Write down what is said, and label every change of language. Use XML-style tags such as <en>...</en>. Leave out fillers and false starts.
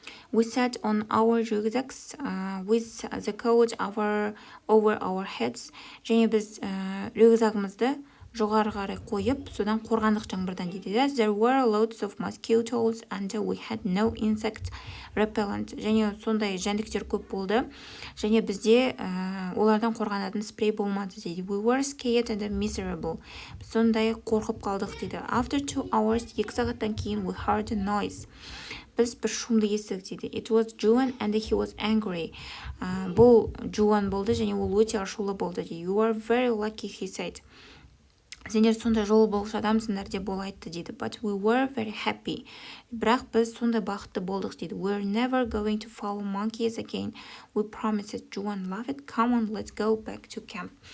<en>We sat on our rucksacks with the coat over our heads.</en> <kk>Және біз рюкзагымызды жоғары қарай қойып, содан қорғандық жаңбырдан дейді.</kk> <en>There were lots of mosquitoes and we had no insect repellent.</en> <kk>Және сондай жәндіктер көп болды. Және бізде олардан қорғанатын спрей болмады дейді.</kk> <en>We were scared and miserable.</en> <kk>Сондай қорқып қалдық дейді.</kk> <en>After 2 hours,</en> <kk>2 сағаттан кейін</kk> <en>we heard a noise.</en> <kk>Біз бір шумды естідік дейді.</kk> <en>It was Joan and he was angry.</en> <kk>Бұл Joan болды және ол өте ашулы болды дейді.</kk> <en>You are very lucky, he said.</en> <kk>Сендер сондай жолы болғыш адамсыңдар деп ол айтты дейді.</kk> <en>But we were very happy.</en> <kk>Бірақ біз сондай бақытты болдық дейді.</kk> <en>We're never going to follow monkeys again. We promised. Joan laughed. Come on, let's go back to camp.</en>